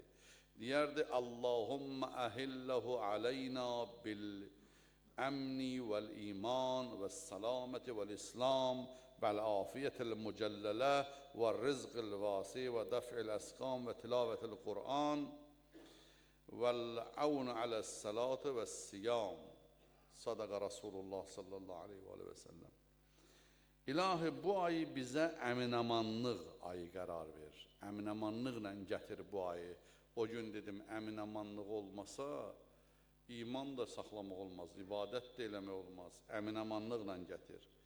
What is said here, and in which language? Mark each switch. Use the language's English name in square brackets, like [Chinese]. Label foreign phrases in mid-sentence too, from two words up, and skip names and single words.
[Arabic] Deyərdi, اللهم أهله علينا بالأمن والإيمان والسلامة والإسلام والعافية المجللة والرزق الواسع ودفع الأسقام وتلاوة القرآن والعون على الصلاة والصيام. صدق رسول الله صلى الله عليه وسلم. [Azerbaijani] İlahi, bu ayı bizə əminamanlıq ayı qərar ver. Əminamanlıqla gətir bu ayı. O gün dedim, əminamanlıq olmasa, iman da saxlamaq olmaz, ibadət də eləmək olmaz. Əminamanlıqla gətir.